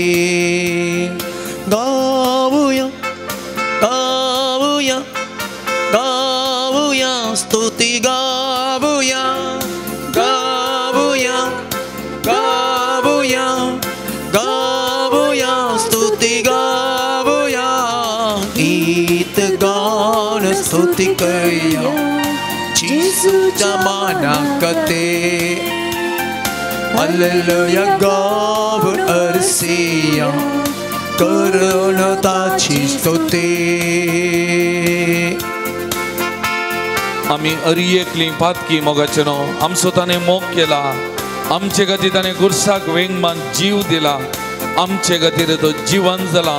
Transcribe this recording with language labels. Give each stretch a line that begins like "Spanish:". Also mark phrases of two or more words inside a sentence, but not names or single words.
Marathi: गाऊया गाऊया गाऊया स्तुती गाऊया गाऊया गाऊया गाऊया स्तुती गाऊया. गीत गाऊन स्तुती करूया येशूच्या मानाकते.
Konkani: हल्लेलुया गाऊन अरसिया करून ताची स्तुती. आमी हर एकली पातकी मोगाचेनो, आमचो ताणें मोग केला. आमचे खातीर ताणें गुरसाक वेंगमान जीव दिला. आमचे खातीर तो जिवन जाला.